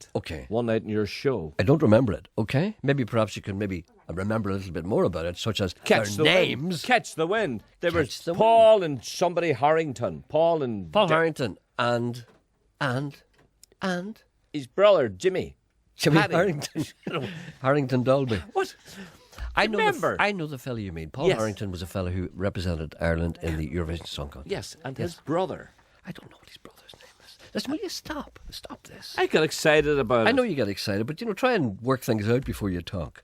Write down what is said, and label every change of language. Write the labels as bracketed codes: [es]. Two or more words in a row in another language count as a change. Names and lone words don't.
[en] Okay. One night in your show. I don't remember it, okay? Maybe perhaps you can remember a little bit more about it, such as Catch their the names. Wind. Catch the Wind. There Catch was the Paul and somebody Harrington. Paul Harrington and his brother Jimmy. Jimmy Paddy. Harrington. Harrington Dolby. What? I know Remember? I know the fellow you mean. Paul Yes. Harrington was a fellow who represented Ireland in the Eurovision Song Contest. Yes, and his brother. I don't know what his brother's name is. Listen, will you stop? Stop this. I got excited about it. I know you get excited, but try and work things out before you talk.